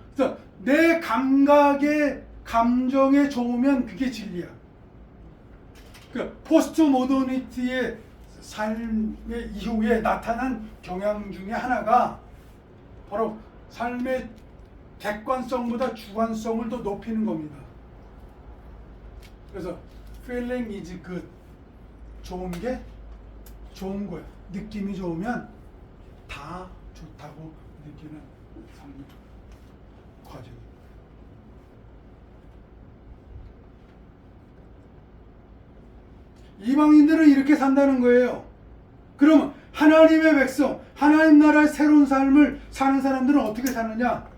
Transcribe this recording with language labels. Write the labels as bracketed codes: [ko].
[ko] 그래서 내 감각에 감정에 좋으면 그게 진리야. 그 포스트 모더니티의 삶의 이후에 나타난 경향 중에 하나가 바로 삶의 객관성보다 주관성을 더 높이는 겁니다. [en] 그래서 feeling is good. [ko] 좋은 게 좋은 거예요. 느낌이 좋으면 다 좋다고 느끼는 삶의 과정입니다. 이방인들은 이렇게 산다는 거예요. 그러면 하나님의 백성, 하나님 나라의 새로운 삶을 사는 사람들은 어떻게 사느냐?